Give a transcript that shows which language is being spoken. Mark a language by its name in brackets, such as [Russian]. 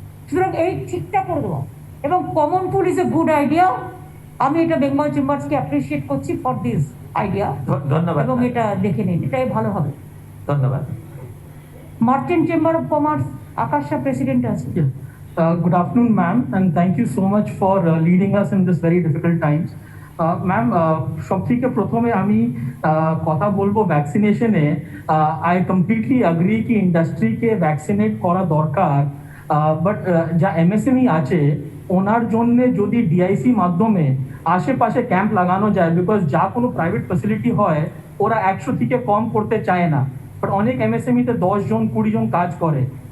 [Bangla] সুতরাং এই ঠিকটা করে দেবো। এবং [English] Common pool is a good idea. [Bangla] আমি এটা বেঙ্গল চেম্বার্সকে অ্যাপ্রিসিয়েট করছি [English] For this idea. [Bangla] ধন্যবাদ। এবং এটা দেখে নিন, এটাই ভালো হবে। ধন্যবাদ। Merchant chamber of commerce আকাশা president আছে। [English] Good afternoon, ma'am, and thank you so much for leading us in this very difficult times. [Bangla] Ma'am, সব থেকে প্রথমে আমি কথা বলবো ভ্যাকসিনেশনে। [English] I completely agree [Bangla] কি ইন্ডাস্ট্রিকে ভ্যাকসিনেট করা দরকার, বাট যা এমএসএমই আছে ওনার জন্য যদি ডিআইসি মাধ্যমে আশেপাশে ক্যাম্প লাগানো যায়, বিকজ যা কোনো প্রাইভেট ফ্যাসিলিটি হয় ওরা 100 থেকে কম করতে চায় না, বাট অনেক এমএসএমইতে 10 জন 20 জন কাজ করে।